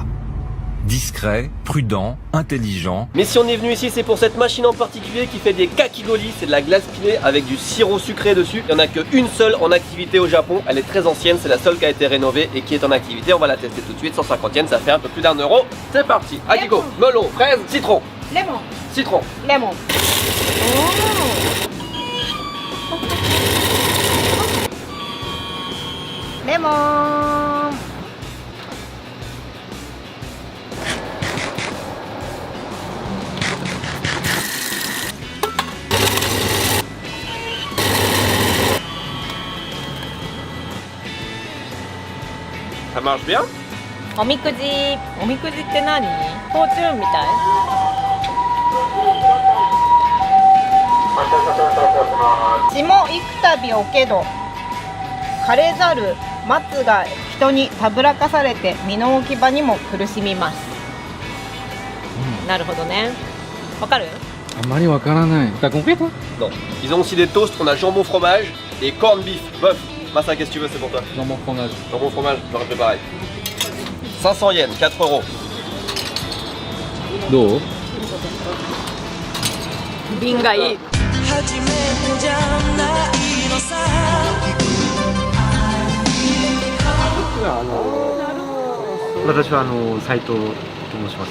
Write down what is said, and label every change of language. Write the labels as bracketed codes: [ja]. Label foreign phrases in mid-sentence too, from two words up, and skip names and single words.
[fr] Discret, prudent, intelligent. Mais si on est venu ici, c'est pour cette machine en particulier qui fait des kakigoli. C'est de la glace pilée avec du sirop sucré dessus. Il n'y en a qu'une seule en activité au Japon. Elle est très ancienne, c'est la seule qui a été rénovée et qui est en activité. On va la tester tout de suite, 150 yens, ça fait un peu plus d'1 euro. C'est parti. Akiko, melon, fraise, citron. [ja] レモン [fr] Citron. [ja] レモンレモン [fr] Ça marche bien. [ja] おみくじって何？フォーチュンみたい？血も幾度おけど枯れざる松が人にたぶらかされて身の置き場にも苦しみます、なるほどね。わかる？あんまりわからない。 [fr] T'as compris toi? Non. Ils ont aussi des toasts, on a jambon fromage et corn beef, bœuf. Massa, qu'est-ce que tu veux, c'est pour toi. Jambon fromage. Jambon fromage, j'aurais fait pareil. 500 yens, 4 euros. [ja] どう？瓶がいい。私は斉藤と申します。